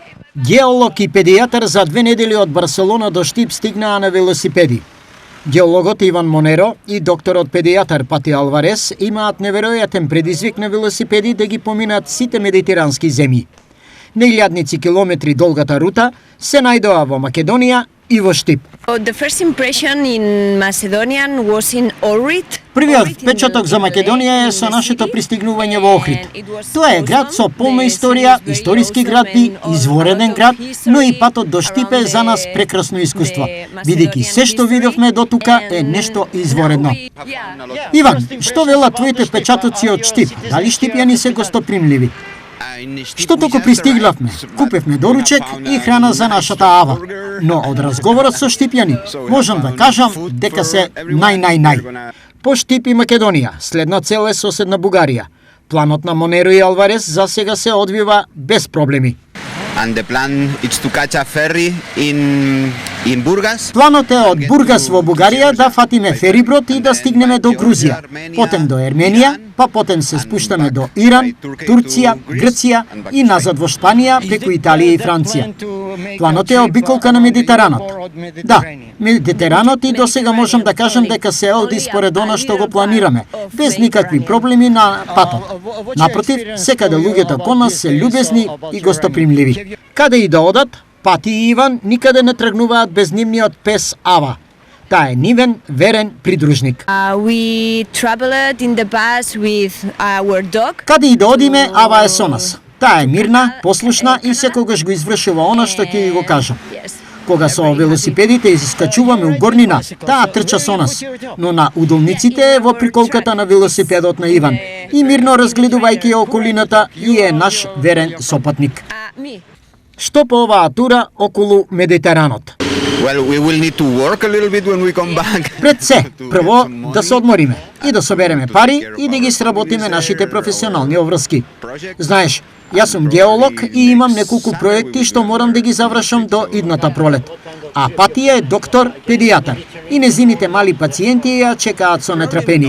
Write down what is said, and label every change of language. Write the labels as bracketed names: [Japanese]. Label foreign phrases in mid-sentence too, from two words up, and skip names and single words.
[Macedonian] Геолог и педијатар за 2 недели од Барселона до Штип стигнаа на велосипеди. Геологот Иван Монеро и докторот педијатар Пати Алварес имаат неверојатен предизвик на велосипеди да ги поминат сите медитерански земји. Неилјадници километри долгата рута се најдоа во Македонија и во Штип. [English] The first impression in Macedonian was in Ohrid. [Macedonian] Првиот впечаток за Македонија е со нашето пристигнување во Охрид. Тоа е град со полна историја, историски град и извореден град, но и патот до Штип е за нас прекрасно искуство, бидејќи се што видовме до тука е нешто изворедно. Иван, што велат твоите впечатоци од Штип? Дали штипјани се гостопримливи? Што току пристиглавме, купевме доручек и храна за нашата ава. Но од разговорот со штипјани, можам да кажам дека се нај. По Штип и Македонија, следна цел е соседна Бугарија. Планот на Монеро и Алварес за сега се одвива без проблеми. [English] And the plan is to catch a ferry in Burgas. [Macedonian] Планот е од Бургас во Бугарија да фатиме фериброд и да стигнеме до Грузија, потем до Ерменија, па потем се спуштаме до Иран, Турција, Грција и назад во Шпанија преку Италија и Франција. Планот е обиколка на Медитеранот. Да, Медитеранот и до сега можам да кажам дека се оди според она што го планираме, без никакви проблеми на патот. Напротив, секаде луѓето кон нас се љубезни и гостопримливи. Каде и да одат, Пати и Иван никаде не тргнуваат без нивниот пес Ава. Таа е нивен верен придружник. [English] We traveled in the bus with our dog. [Macedonian] Каде и да одиме, Ава е со нас. Таа е мирна, послушна и секогаш го извршува она што ќе ги го кажам. Кога со велосипедите искачуваме у горнина, таа трча со нас, но на удолниците е во приколката на велосипедот на Иван и мирно разгледувајќи околината и е наш верен сопатник. Што по оваа тура околу Медитеранот? [English] Well, we will need to work a little bit when we come back. [Macedonian] Пред се, прво да се одмориме и да собереме пари и да ги сработиме нашите професионални обврски. Знаеш, јас сум геолог и имам неколку проекти што морам да ги завршам до идната пролет. А Пати е доктор педијатар и незините мали пациенти ја чекаат со нетрпение.